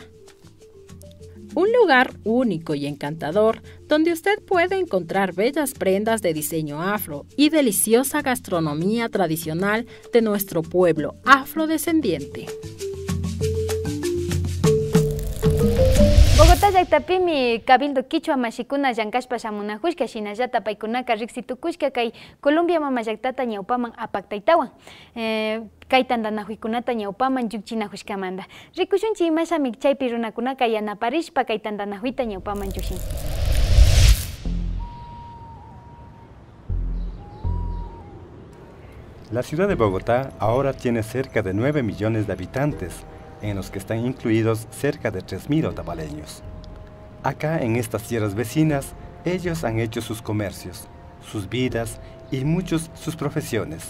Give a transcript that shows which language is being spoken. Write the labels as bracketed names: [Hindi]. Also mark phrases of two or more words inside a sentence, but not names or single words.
[Spanish] Un lugar único y encantador donde usted puede encontrar bellas prendas de diseño afro y deliciosa gastronomía tradicional de nuestro pueblo afrodescendiente. [Quechua] Bogotá llaktapimi cabildo quichua mashikuna llankashpa shamunajushka shinallata paykunaka riqsitukushka kay Colombia mama llaktata ñawpaman apaqtaytawan kay tandanakuykunata ñawpaman llukchinajushkamanta rikushunchi imashami chaypi runakunaka yanaparishpa kay tandanakuyta ñawpaman llukshin. [Spanish] La ciudad de Bogotá ahora tiene cerca de 9 millones de habitantes, en los que están incluidos cerca de 3.000 otavaleños. Acá en estas tierras vecinas, ellos han hecho sus comercios, sus vidas y muchos sus profesiones.